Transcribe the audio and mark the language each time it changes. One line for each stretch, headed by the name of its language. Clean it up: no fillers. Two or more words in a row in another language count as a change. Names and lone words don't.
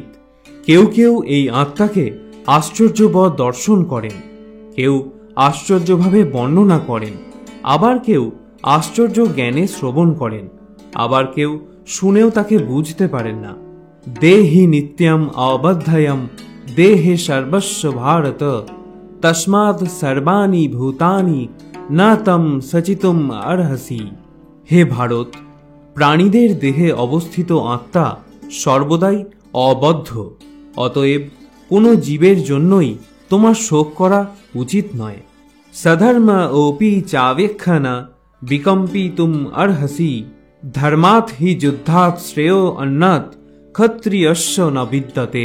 Bangla: কেউ কেউ এই আত্মাকে আশ্চর্যবৎ দর্শন করেন, কেউ আশ্চর্যভাবে বর্ণনা করেন, আবার কেউ আশ্চর্য জ্ঞানে শ্রবণ করেন, আবার কেউ শুনেও তাকে বুঝতে পারেন না।
Sanskrit: দেহি নিত্যম অবধ্যয়ম দেহে সর্বস্ব ভারত তস্মাৎ সর্বাণি ভূতানি না তম সচিতুম অর্হসি।
Bangla: হে ভারত, প্রাণীদের দেহে অবস্থিত আত্মা সর্বদাই অবদ্ধ। অতএব কোনো জীবের জন্যই তোমার শোক করা উচিত নয়।
Sanskrit: সধর্ম ওপি চাবেক্ষনা বিকম্পিতুম অর্হসি ধর্মাৎ হি যুদ্ধাৎ শ্রেয় অন্নাৎ ক্ষত্রিয়স্য ন বিদ্যতে।